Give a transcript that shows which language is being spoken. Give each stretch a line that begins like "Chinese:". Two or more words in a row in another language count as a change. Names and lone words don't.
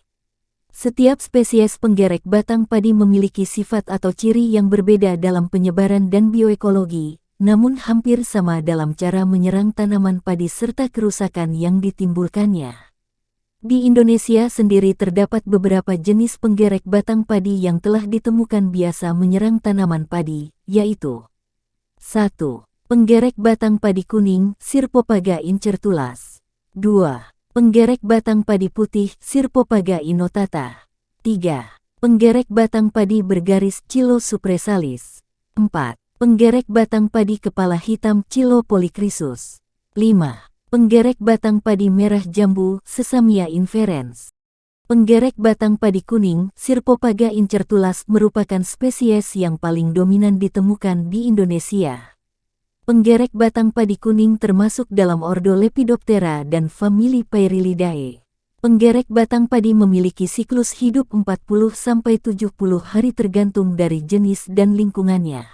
Indonesian: Setiap spesies penggerek batang padi memiliki sifat atau ciri yang berbeda dalam penyebaran dan bioekologi, namun hampir sama dalam cara menyerang tanaman padi serta kerusakan yang ditimbulkannya. Di Indonesia sendiri terdapat beberapa jenis penggerek batang padi yang telah ditemukan biasa menyerang tanaman padi, yaitu 1. Penggerek batang padi kuning, Sirpopaga incertulas. 2. Penggerek batang padi putih, Sirpopaga inotata. 3. Penggerek batang padi bergaris, Chilosupresalis. 4. Penggerek batang padi kepala hitam, Chilopolychrysus. 5. Penggerek batang padi merah jambu, Sesamia inferens. Penggerek batang padi kuning, Sirpopaga incertulas merupakan spesies yang paling dominan ditemukan di Indonesia. Penggerek batang padi kuning termasuk dalam ordo Lepidoptera dan famili Pyrrhilidae. Penggerek batang padi memiliki siklus hidup 40-70 hari tergantung dari jenis dan lingkungannya.